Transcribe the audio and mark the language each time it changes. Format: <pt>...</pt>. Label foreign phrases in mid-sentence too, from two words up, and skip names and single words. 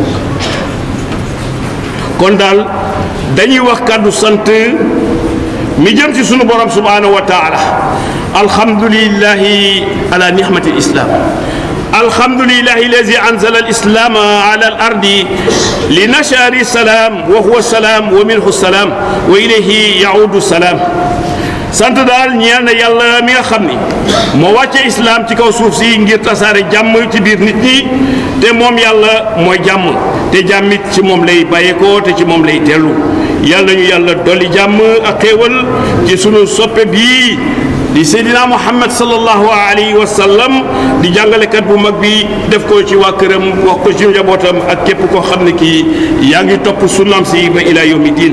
<wo>kon daal dañuy wax kàddu sant mi jëm ci sunu borom</wo> <ar>سبحانه وتعالى الحمد لله على نعمة الإسلام الحمد لله الذي أنزل الإسلام على الأرض لنشر السلام وهو السلام ومنه السلام وإليه يعود السلام.</ar> <wo>sant daal ñeel na yàlla mi nga xam ni moo wàcce islaam ci kaw suuf si ngir tasaare jàmm ci biir nit ñi te moom yàlla mooy jàmm te jàmmit ci moom lay bàyyeekoo te ci moom lay dellu yàlla ñu yàlla dolli jàmm ak xéewal ci sunu soppe bii di Seydina Muhammad</wo> <ar>صلى الله عليه وسلم</ar> <wo>di jàngalekat bu mag bi def ko ci waa këram wax ko ci njabootam ak képp koo xam ne kii yaa ngi topp sunnaam si ba</wo> <ar>إلى يوم الدين.</ar>